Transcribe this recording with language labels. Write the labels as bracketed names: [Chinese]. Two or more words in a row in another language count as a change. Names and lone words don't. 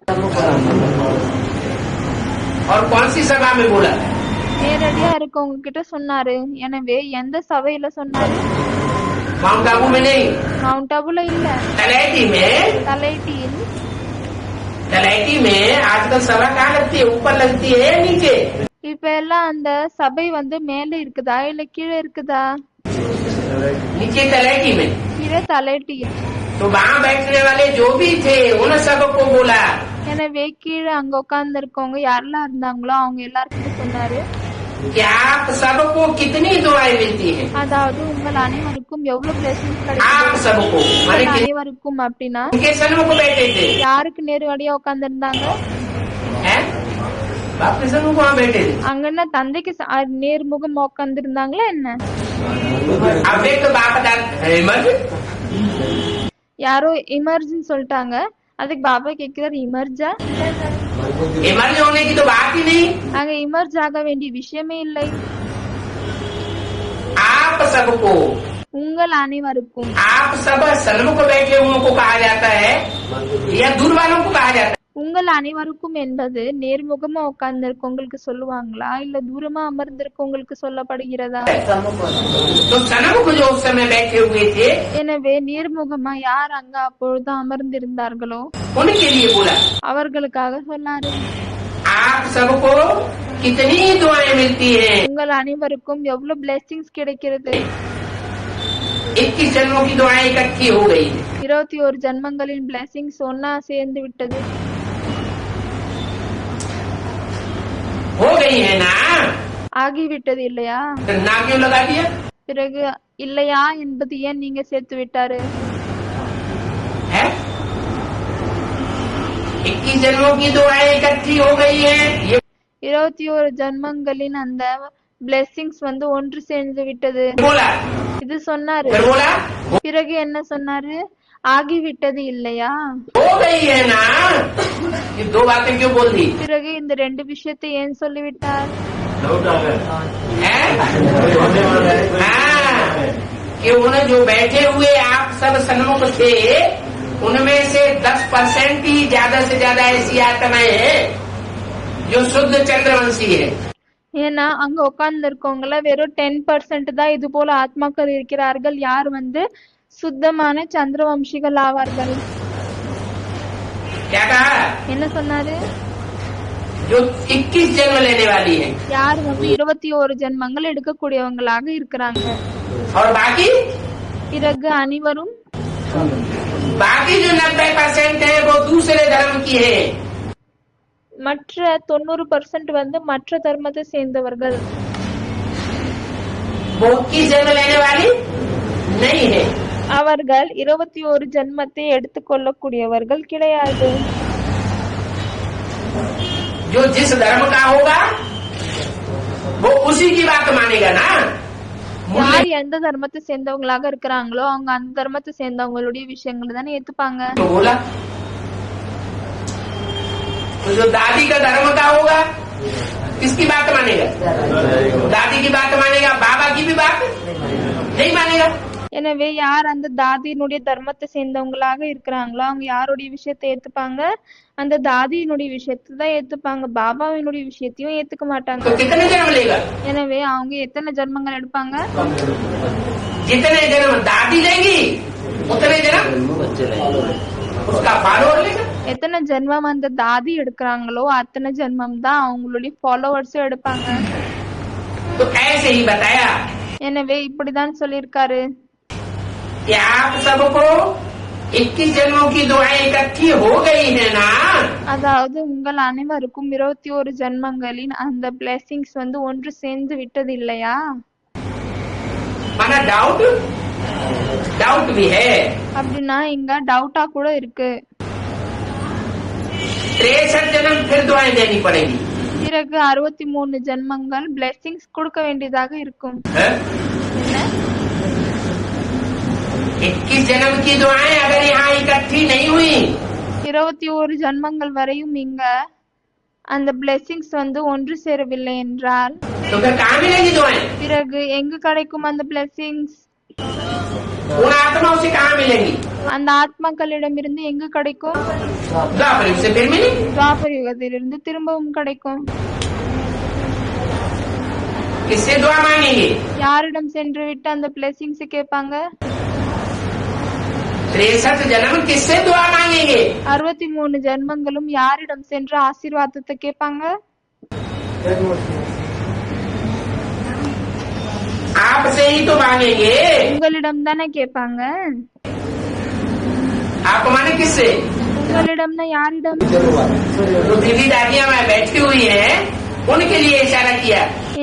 [Hindi] और कौन सी सभा में बोला? [Tamil] நேரடியா இருக்கவங்க கிட்ட சொன்னாரு. எனவே எந்த சபையில சொன்னாரு? [Hindi] माउंट आबू में नहीं, [Tamil] மவுண்ட் ஆபுல இல்ல, [Hindi] तलैटी में। [Tamil] தலைட்டியில். [Hindi] तलैटी में आजकल सभा कहाँ लगती है? ऊपर लगती है या नीचे? [Tamil] இப்ப எல்லாம் அந்த சபை மேல இருக்குதா இல்ல கீழே இருக்குதா? [Hindi] नीचे तलैटी में। [Tamil] கீழே தலைட்டியில். [Hindi] तो वहाँ बैठने वाले जो भी थे उन सबको बोला। [Tamil] எனவே கீழே அங்க உட்கார்ந்து இருக்கவங்க யாரெல்லாம் இருந்தாங்களோ அவங்க எல்லாருக்கும் சொன்னாரு, [Hindi] कि आप सबको कितनी दुआएं मिलती हैं। [Tamil] அதாவது உங்கள் அனைவருக்கும் எவ்வளவு blessings [Hindi] आप [Tamil] கிடைக்குது [Hindi] सबको माने [Tamil] உங்கள் [Hindi] कि [Tamil] அனைவருக்கும் அப்படின்னா [Hindi] उनके सन्मुख बैठे थे [Tamil] யாருக்கு நேரடியா உட்கார்ந்து இருந்தாங்க [Hindi] हैं? बाप के सन्मुख वहाँ बैठे थे। [Tamil] அங்க என்ன தந்தைக்கு நேர்முகம் உட்கார்ந்து இருந்தாங்களா என்ன [Hindi] अब एक बाप दादा [Tamil] யாரோ இமர்ஜ்னு சொல்லிட்டாங்க அதுக்கு பாபா கேக்குறாரு இமர்ஜா [Hindi] इमर्ज होने की तो बात ही नहीं। [Tamil] அங்க இமர்ஜ் ஆக வேண்டிய விஷயமே இல்லை [Hindi] आप सबको [Tamil] உங்கள் அனைவருக்கும் [Hindi] आप सब सन्मुख बैठे हुओं को कहा जाता है या दूर वालों को कहा जाता है। [Tamil] உங்கள் அனைவருக்கும் என்பது நேர்முகமா உட்கார்ந்து இருக்கவங்களுக்கு சொல்லுவாங்களா இல்ல தூரமா அமர்ந்திருக்கவங்களுக்கு சொல்லப்படுகிறதா [Hindi] तो सन्मुख जो उस समय बैठे हुए थे [Tamil] எனவே நேர்முகமா யார் அங்க அப்பொழுது அமர்ந்திருந்தார்களோ [Hindi] उनके लिए बोला [Tamil] அவர்களுக்காக சொன்னாரு [Hindi] आप सबको कितनी दुआएं मिलती हैं। [Tamil] உங்கள் அனைவருக்கும் எவ்வளவு பிளெஸிங்ஸ் கிடைக்கிறது [Hindi] 21 जन्मों की दुआएं इकट्ठी हो गई [Tamil] 21 ஜன்மங்களின் பிளெஸிங்ஸ் ஒன்னா சேர்ந்து விட்டது [Hindi] हो गई है ना। [Tamil] ஆகிவிட்டது இல்லையா [Hindi] तो ना क्यों लगा दिया [Tamil] பிறகு இல்லையா என்பது ஏன் நீங்க சேர்த்து விட்டாரு [Hindi] है। 21 जन्मों की दुआएं इकट्ठी हो गई है ये [Tamil] 21 ஜன்மங்களின் அந்த பிளெஸிங்ஸ் வந்து ஒன்று சேர்ந்து விட்டது [Hindi] बोला [Tamil] இது சொன்னாரு [Hindi] फिर बोला [Tamil] பிறகு என்ன சொன்னாரு ஆகிவிட்டது இல்லையா [Hindi] हो गई है ना। ये दो बातें क्यों बोल दी [Tamil] பிறகு இந்த ரெண்டு விஷயத்தை ஏன் சொல்லிவிட்டார் [Hindi] है? हाँ, कि उन जो बैठे हुए आप सब सन्मुख थे उनमें से 10% ही ज्यादा से ज्यादा ऐसी आत्माएं हैं जो शुद्ध चंद्रवंशी है। [Tamil] ஏன்னா அங்க உட்கார்ந்து இருக்கவங்கள வெறும் 10% தான் இது போல ஆத்மாக்கள் இருக்கிறார்கள் யார் வந்து சுத்தமான சந்திரவம்சிகள் ஆவார்கள் [Hindi] क्या कहा [Tamil] என்ன சொன்னாரு [Hindi] जो 21 जन्म लेने वाली है [Tamil] யார் வந்து 21 ஜென்மங்கள் எடுக்கக்கூடியவங்களாக இருக்கிறாங்க [Hindi] और बाकी [Tamil] பிறகு அனைவரும் [Hindi] बाकी जो 90% है वो दूसरे धर्म की है। [Tamil] மற்ற 90% வந்து மற்ற தர்மத்தை சேர்ந்தவர்கள் [Hindi] वो 21 जन्म लेने वाली नहीं है। [Tamil] அவர்கள் 21 ஜென்மத்தை எடுத்துக்கொள்ளக்கூடியவர்கள் கிடையாது [Hindi] जो जिस धर्म का होगा वो उसी की बात मानेगा ना। [Tamil] யார் எந்த தர்மத்தை சேர்ந்தவங்களாக இருக்கிறாங்களோ அவங்க அந்த தர்மத்தை சேர்ந்தவங்களுடைய விஷயங்களை தானே ஏத்துப்பாங்க [Hindi] तो बोला तो जो दादी का धर्म का होगा किसकी बात मानेगा दादी की बात मानेगा बाबा की भी बात नहीं मानेगा। [Tamil] எனவே யார் அந்த தாதியினுடைய தர்மத்தை சேர்ந்தவங்களாக இருக்கிறாங்களோ அவங்க யாருடைய விஷயத்தை ஏத்துப்பாங்க அந்த தாதியினுடைய விஷயத்தை தான் ஏத்துப்பாங்க பாபாவினுடைய விஷயத்தையும் ஏத்துக்க மாட்டாங்க [Hindi] तो कितने जन्म लेगा [Tamil] எனவே அவங்க எத்தனை ஜென்மங்கள் எடுப்பாங்க [Hindi] जितने जन्म दादी लेगी उतने जन्म उसका फॉलोअर लेगा। [Tamil] எத்தனை ஜென்மம் அந்த தாதி எடுக்கிறாங்களோ அத்தனை ஜென்மம் தான் அவங்களுடைய ஃபாலோவர்ஸும் எடுப்பாங்க [Hindi] तो ऐसे ही बताया [Tamil] எனவே இப்படிதான் சொல்லியிருக்காரு [Hindi] कि आप सबको 21 जन्मों की दुआएं इकट्ठी हो गई है ना। [Tamil] அதாவது உங்கள் அனைவருக்கும் 21 ஜென்மங்களின் அந்த பிளெஸிங்ஸ் வந்து ஒன்று சேர்ந்து விட்டது இல்லையா [Hindi] माना डाउट डाउट भी है। [Tamil] அப்படின்னா இங்க டவுட்டா கூட இருக்கு [Hindi] 63 जन्म फिर दुआएं देनी पड़ेगी [Tamil] பிறகு 63 ஜென்மங்கள் பிளெஸிங்ஸ் கொடுக்க வேண்டியதாக இருக்கும் [Hindi] है? [Tamil] என்ன [Hindi] 21 जन्म की दुआएं अगर यहाँ इकट्ठी नहीं हुई [Tamil] 21 ஜென்மங்கள் வரையும் இங்க அந்த பிளெஸிங்ஸ் வந்து ஒன்று சேரவில்லை என்றால் [Hindi] तो फिर कहाँ मिलेगी दुआएं [Tamil] பிறகு எங்கு கிடைக்கும் அந்த பிளெஸிங்ஸ் [Hindi] उन आत्माओं से कहाँ मिलेंगी [Tamil] அந்த ஆத்மாக்களிடமிருந்து எங்கு கிடைக்கும் [Hindi] द्वापर युग से फिर मिलेगी। [Tamil] துவாபர யுகத்திலிருந்து திரும்பவும் கிடைக்கும் [Hindi] किससे दुआ मांगेंगे [Tamil] யாரிடம் சென்று விட்டு அந்த பிளெஸிங்ஸ் கேட்பாங்க [Hindi] 63 जन्म किससे दुआ मांगेंगे [Tamil] 63 ஜென்மங்களும் யாரிடம் சென்று ஆசீர்வாதத்தை கேட்பாங்க [Hindi] आपसे ही तो मांगेंगे। [Tamil] உங்களிடம் தானே கேட்பாங்க [Hindi] आप माने किससे [Tamil] உங்களிடம்னா யாரிடம் [Hindi] जो दीदी दादियां वहाँ बैठी हुई हैं उनके लिए इशारा किया।